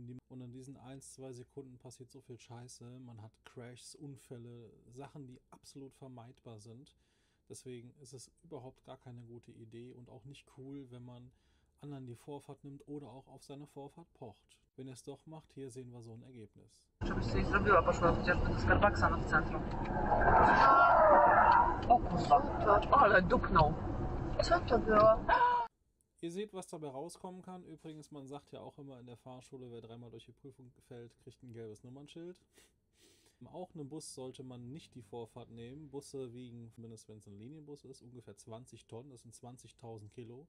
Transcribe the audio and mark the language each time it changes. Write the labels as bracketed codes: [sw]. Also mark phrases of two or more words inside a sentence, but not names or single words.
[de] Und in diesen 1, 2 Sekunden passiert so viel Scheiße. Man hat Crashs, Unfälle, Sachen, die absolut vermeidbar sind. Deswegen ist es überhaupt gar keine gute Idee und auch nicht cool, wenn man anderen die Vorfahrt nimmt oder auch auf seine Vorfahrt pocht. Wenn ihr es doch macht, hier sehen wir so ein Ergebnis. [pl] Żebyś coś zrobiła, poszła chociażby do Starbucksa w centrum. O kurwa, ale dupnął. Co to było? [de] Ihr seht, was dabei rauskommen kann. Übrigens, man sagt ja auch immer in der Fahrschule, wer 3-mal durch die Prüfung fällt, kriegt ein gelbes Nummernschild. Auch einem Bus sollte man nicht die Vorfahrt nehmen. Busse wiegen, zumindest wenn es ein Linienbus ist, ungefähr 20 Tonnen. Das sind 20.000 Kilo.